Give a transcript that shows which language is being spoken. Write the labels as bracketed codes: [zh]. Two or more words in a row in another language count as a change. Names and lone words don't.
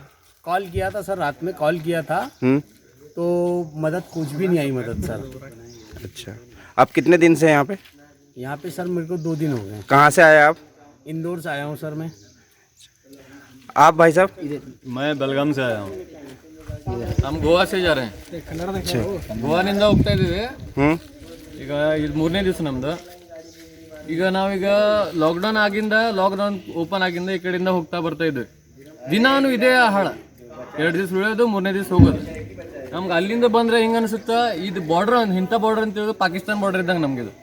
[hi] कॉल किया था सर, रात में कॉल किया था तो मदद कुछ भी नहीं आई मदद सर। अच्छा, आप कितने दिन से यहाँ पे? यहाँ पे सर मेरे को 2 दिन हो गए। कहाँ से आए आप? इंदौर से आया हूँ सर मैं। आप भाई साहब? मैं बेलगाम से आया हूँ। हम गोवा से जा रहे हैं। अच्छा। [kn] ಗೋವಾನಿಂದ ಹೋಗ್ತಾ ಇದ್ದೀವಿ। ಈಗ ಇದು 3ನೇ ದಿವಸ ನಮ್ದು। ಈಗ ನಾವೀಗ ಲಾಕ್ಡೌನ್ ಓಪನ್ ಆಗಿಂದ ಈ ಕಡೆಯಿಂದ ಹೋಗ್ತಾ ಬರ್ತಾ ಇದ್ವಿ। ದಿನಾನು ಇದೇ ಹಾಳ, 2 ದಿವಸ ಉಳಿಯೋದು, 3ನೇ ದಿವಸ ಹೋಗೋದು। ನಮ್ಗೆ ಅಲ್ಲಿಂದ ಬಂದರೆ ಹಿಂಗೆ ಅನಿಸುತ್ತಾ, ಇದು ಬಾರ್ಡ್ರ್ ಇಂಥ ಬಾರ್ಡ್ರ್ ಅಂತ ಹೇಳಿದ್ರೆ ಪಾಕಿಸ್ತಾನ ಬಾರ್ಡ್ರ್ ಇದ್ದಂಗೆ ನಮಗಿದು.